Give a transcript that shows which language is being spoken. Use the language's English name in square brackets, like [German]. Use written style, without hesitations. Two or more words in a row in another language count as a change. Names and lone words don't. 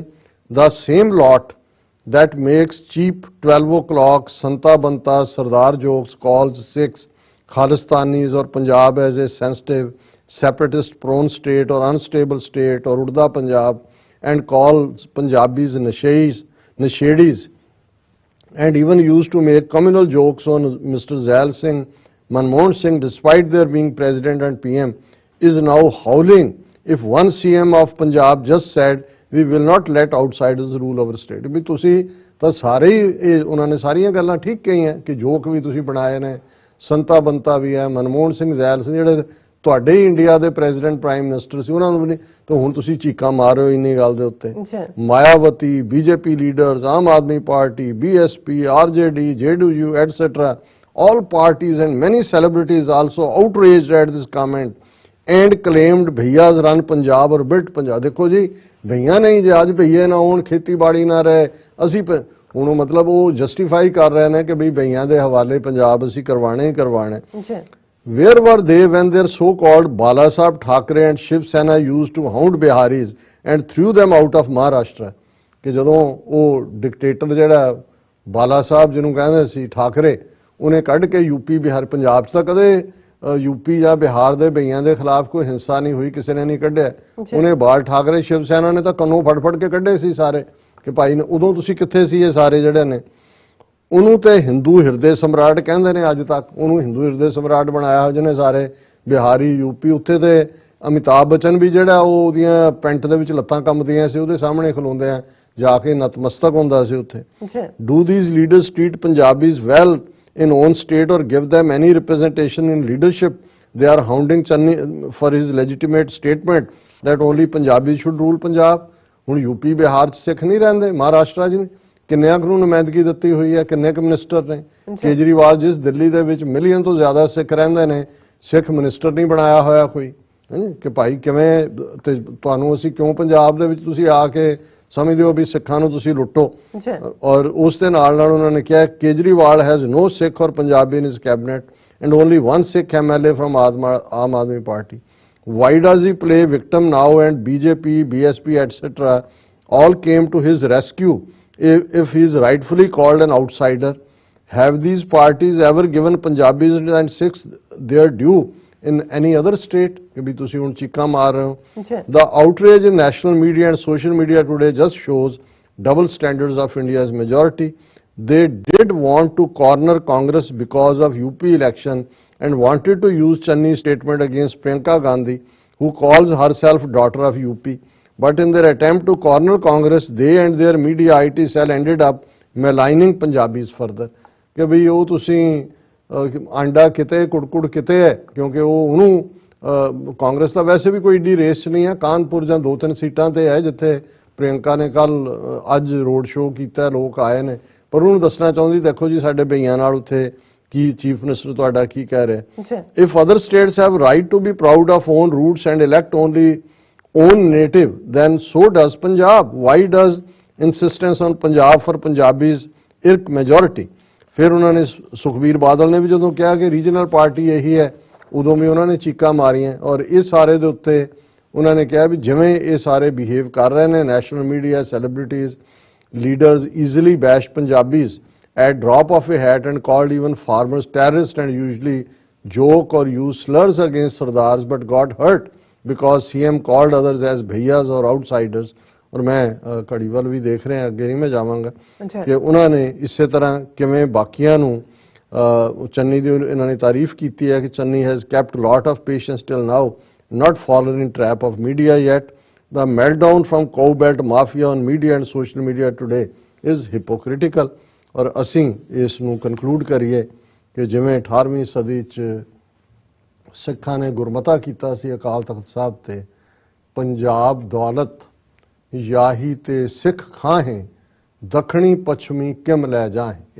[English] The same lot that makes cheap 12 o'clock Santa Banta Sardar jokes calls Sikhs Khalistanis or Punjab as a sensitive separatist prone state or unstable state or Urda Punjab and calls Punjabis nashedis, and even used to make communal jokes on Mr. Zail Singh, Manmohan Singh, despite their being president and PM, is now howling if one CM of Punjab just said we will not let outsiders rule over state. [Punjabi] ਵੀ ਤੁਸੀਂ ਤਾਂ ਸਾਰੇ ਹੀ ਇਹ ਉਹਨਾਂ ਨੇ ਸਾਰੀਆਂ ਗੱਲਾਂ ਠੀਕ ਕਹੀਆਂ ਕਿ ਜੋਕ ਵੀ ਤੁਸੀਂ ਬਣਾਏ ਨੇ, ਸੰਤਾ ਬੰਤਾ ਵੀ ਹੈ, ਮਨਮੋਹਨ ਸਿੰਘ ਜ਼ੈਲ ਸਿੰਘ ਜਿਹੜੇ ਤੁਹਾਡੇ ਹੀ ਇੰਡੀਆ ਦੇ [English] president prime minister [Punjabi] ਸੀ ਉਹਨਾਂ ਨੂੰ ਵੀ ਨਹੀਂ, ਤਾਂ ਹੁਣ ਤੁਸੀਂ ਚੀਕਾਂ ਮਾਰ ਰਹੇ ਹੋ ਇੰਨੀ ਗੱਲ ਦੇ ਉੱਤੇ। [English] ਮਾਇਆਵਤੀ, BJP leaders, ਆਮ ਆਦਮੀ ਪਾਰਟੀ, BSP, RJD, JDU, etc. all parties and many celebrities also outraged at this comment and claimed bhaiyas run Punjab or built Punjab. [Punjabi] ਦੇਖੋ ਜੀ ਭਈਆ ਨਹੀਂ, ਜੇ ਅੱਜ ਭਈਏ ਨਾ ਹੋਣ, ਖੇਤੀਬਾੜੀ ਨਾ ਰਹੇ, ਅਸੀਂ ਹੁਣ ਮਤਲਬ ਉਹ ਜਸਟੀਫਾਈ ਕਰ ਰਹੇ ਨੇ ਕਿ ਵੀ ਭਈਆਂ ਦੇ ਹਵਾਲੇ ਪੰਜਾਬ ਅਸੀਂ ਕਰਵਾਣੇ ਹੀ ਕਰਵਾਣੇ। [English] Where were they when their so-called Bala Saheb Thackeray and Shiv Sena used to hound Biharis and threw them out of Maharashtra? [Punjabi] ਕਿ ਜਦੋਂ ਉਹ ਡਿਕਟੇਟਰ ਜਿਹੜਾ ਬਾਲਾ ਸਾਹਿਬ ਜਿਹਨੂੰ ਕਹਿੰਦੇ ਸੀ ਠਾਕਰੇ, ਉਹਨੇ ਕੱਢ ਕੇ ਯੂਪੀ ਬਿਹਾਰ ਪੰਜਾਬ 'ਚ ਤਾਂ ਕਦੇ ਯੂਪੀ ਜਾਂ ਬਿਹਾਰ ਦੇ ਭਈਆਂ ਦੇ ਖਿਲਾਫ ਕੋਈ ਹਿੰਸਾ ਨਹੀਂ ਹੋਈ, ਕਿਸੇ ਨੇ ਨਹੀਂ ਕੱਢਿਆ। ਉਹਨੇ ਬਾਲ ਠਾਕਰੇ ਸ਼ਿਵ ਸੈਨਾ ਨੇ ਤਾਂ ਕੰਨੋਂ ਫੜ ਕੇ ਕੱਢੇ ਸੀ ਸਾਰੇ ਕਿ ਭਾਈ ਨੇ, ਉਦੋਂ ਤੁਸੀਂ ਕਿੱਥੇ ਸੀ ਇਹ ਸਾਰੇ ਜਿਹੜੇ ਨੇ। ਉਹਨੂੰ ਤੇ ਹਿੰਦੂ ਹਿਰਦੇ ਸਮਰਾਟ ਕਹਿੰਦੇ ਨੇ ਅੱਜ ਤੱਕ, ਉਹਨੂੰ ਹਿੰਦੂ ਹਿਰਦੇ ਸਮਰਾਟ ਬਣਾਇਆ ਜਿਹਨੇ ਸਾਰੇ ਬਿਹਾਰੀ ਯੂਪੀ। ਉੱਥੇ ਤੇ ਅਮਿਤਾਭ ਬੱਚਨ ਵੀ ਜਿਹੜਾ ਉਹ ਉਹਦੀਆਂ ਪੈਂਟ ਦੇ ਵਿੱਚ ਲੱਤਾਂ ਕੰਬਦੀਆਂ ਸੀ, ਉਹਦੇ ਸਾਹਮਣੇ ਖਲੋਂਦੇ ਆ ਜਾ ਕੇ ਨਤਮਸਤਕ ਹੁੰਦਾ ਸੀ ਉੱਥੇ। [English] Do these leaders treat Punjabis well in own state or give them any representation in leadership? They are hounding Channi for his legitimate statement that only Punjabis should rule Punjab. [Punjabi] ਹੁਣ ਯੂਪੀ ਬਿਹਾਰ 'ਚ ਸਿੱਖ ਨਹੀਂ ਰਹਿੰਦੇ, ਮਹਾਰਾਸ਼ਟਰ 'ਚ ਨਹੀਂ, ਕਿੰਨਿਆਂ ਨੂੰ ਨੁਮਾਇੰਦਗੀ ਦਿੱਤੀ ਹੋਈ ਹੈ, ਕਿੰਨੇ ਕੁ ਮਿਨਿਸਟਰ ਨੇ। ਕੇਜਰੀਵਾਲ ਜਿਸ ਦਿੱਲੀ ਦੇ ਵਿੱਚ ਮਿਲੀਅਨ ਤੋਂ ਜ਼ਿਆਦਾ ਸਿੱਖ ਰਹਿੰਦੇ ਨੇ, ਸਿੱਖ ਮਿਨਿਸਟਰ ਨਹੀਂ ਬਣਾਇਆ ਹੋਇਆ ਕੋਈ, ਕਿ ਭਾਈ ਕਿਵੇਂ ਤੇ ਤੁਹਾਨੂੰ ਅਸੀਂ ਕਿਉਂ ਪੰਜਾਬ ਦੇ ਵਿੱਚ ਤੁਸੀਂ ਆ ਕੇ ਸਮਝਦੇ ਹੋ ਵੀ ਸਿੱਖਾਂ ਨੂੰ ਤੁਸੀਂ ਲੁੱਟੋ। ਔਰ ਉਸ ਦੇ ਨਾਲ ਉਹਨਾਂ ਨੇ ਕਿਹਾ [English] Kejriwal has no Sikh or Punjabi in his cabinet and only one Sikh MLA from Aam Aadmi Party. Why does he play victim now and BJP, BSP, etc. all came to his rescue if he is rightfully called an outsider? Have these parties ever given Punjabis and Sikhs their due in any other state? [Punjabi] ਕਿ ਵੀ ਤੁਸੀਂ ਹੁਣ ਚੀਕਾਂ ਮਾਰ ਰਹੇ ਹੋ। [English] The outrage in national media and social media today just shows double standards of India's majority. They did want to corner Congress because of UP election and wanted to use Channi's statement against Priyanka Gandhi, who calls herself daughter of UP. But in their attempt to corner Congress, they and their media IT cell ended up maligning Punjabis further. [Punjabi] ਕਿ ਵੀ ਉਹ ਤੁਸੀਂ ਆਂਡਾ ਕਿਤੇ ਕੁੜਕੁੜ ਕਿਤੇ ਹੈ, ਕਿਉਂਕਿ ਉਹ ਉਹਨੂੰ ਕਾਂਗਰਸ ਦਾ ਵੈਸੇ ਵੀ ਕੋਈ ਏਡੀ ਰੇਸ 'ਚ ਨਹੀਂ ਹੈ। ਕਾਨਪੁਰ ਜਾਂ 2-3 ਸੀਟਾਂ ਤੇ ਹੈ ਜਿੱਥੇ ਪ੍ਰਿਯੰਕਾ ਨੇ ਅੱਜ [English] road show [Punjabi] ਕੀਤਾ, ਲੋਕ ਆਏ ਨੇ, ਪਰ ਉਹਨੂੰ ਦੱਸਣਾ ਚਾਹੁੰਦੀ ਦੇਖੋ ਜੀ ਸਾਡੇ ਭਈਆਂ ਨਾਲ ਉੱਥੇ ਕੀ [English] chief minister [Punjabi] ਤੁਹਾਡਾ ਕੀ ਕਹਿ ਰਿਹਾ। [English] If other states have right to be proud of own roots and elect only own native, then so does Punjab. Why does insistence on Punjab for Punjabis irk majority? [Punjabi] ਫਿਰ ਉਹਨਾਂ ਨੇ ਸੁਖਬੀਰ ਬਾਦਲ ਨੇ ਵੀ ਜਦੋਂ ਕਿਹਾ ਕਿ [English] regional party [Punjabi] ਇਹੀ ਹੈ, ਉਦੋਂ ਵੀ ਉਹਨਾਂ ਨੇ ਚੀਕਾਂ ਮਾਰੀਆਂ। ਔਰ ਇਹ ਸਾਰੇ ਦੇ ਉੱਤੇ ਉਹਨਾਂ ਨੇ ਕਿਹਾ ਵੀ ਜਿਵੇਂ ਇਹ ਸਾਰੇ ਬਿਹੇਵ ਕਰ ਰਹੇ ਨੇ, [English] national media, celebrities, leaders easily bash Punjabis at drop of a hat and called even farmers terrorists and usually joke or use slurs against Sardars but got hurt because CM called others as bhaiyas or outsiders। [Punjabi] ਔਰ ਮੈਂ ਘੜੀ ਵੱਲ ਵੀ ਦੇਖ ਰਿਹਾ, ਅੱਗੇ ਨਹੀਂ ਮੈਂ ਜਾਵਾਂਗਾ ਕਿ ਉਹਨਾਂ ਨੇ ਇਸੇ ਤਰ੍ਹਾਂ ਕਿਵੇਂ ਬਾਕੀਆਂ ਨੂੰ ਚੰਨੀ ਦੀ ਇਹਨਾਂ ਨੇ ਤਾਰੀਫ ਕੀਤੀ ਹੈ ਕਿ ਚੰਨੀ [English] has kept lot of patience till now, not fallen in trap of media yet. The meltdown from cow belt mafia on media and social media today is hypocritical। [Punjabi] ਔਰ ਅਸੀਂ ਇਸ ਨੂੰ ਕਨਕਲੂਡ ਕਰੀਏ ਕਿ ਜਿਵੇਂ 18ਵੀਂ ਸਦੀ 'ਚ ਸਿੱਖਾਂ ਨੇ ਗੁਰਮਤਾ ਕੀਤਾ ਸੀ ਅਕਾਲ ਤਖਤ ਸਾਹਿਬ ਤੇ, ਪੰਜਾਬ ਦੌਲਤ ਯਾਹੀ ਤੇ ਸਿੱਖ ਖਾਹੇ ਦੱਖਣੀ ਪੱਛਮੀ ਕਿਮ ਲੈ ਜਾਏ।